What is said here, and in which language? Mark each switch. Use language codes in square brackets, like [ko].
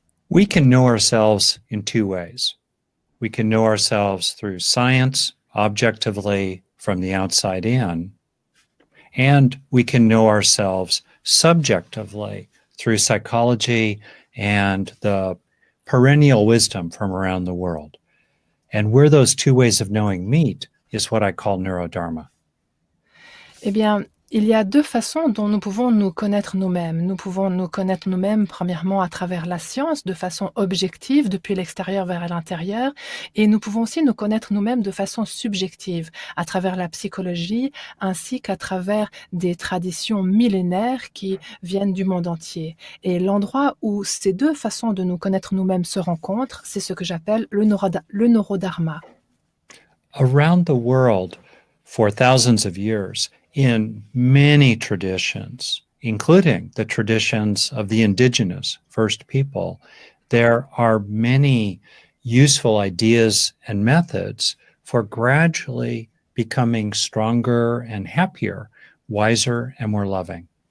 [en] We can know ourselves in 2 ways. We can know ourselves through science, objectively from the outside in, and we can know ourselves subjectively through psychology and the perennial wisdom from around the world. And where those 2 ways of knowing meet is what I call neurodharma. [fr] Eh bien, il y a 2 façons dont nous pouvons nous connaître nous-mêmes. Nous pouvons nous connaître nous-mêmes premièrement à travers la science, de façon objective, depuis l'extérieur vers l'intérieur, et nous pouvons aussi nous connaître nous-mêmes de façon subjective, à travers la psychologie, ainsi qu'à travers des traditions millénaires qui viennent du monde entier. Et l'endroit où ces 2 façons de nous connaître nous-mêmes se rencontrent, c'est ce que j'appelle le neurodharma. [en] Around the world, for thousands of years, in many traditions, including the traditions of the indigenous first people, there are many useful ideas and methods for gradually becoming stronger and happier, wiser and more loving.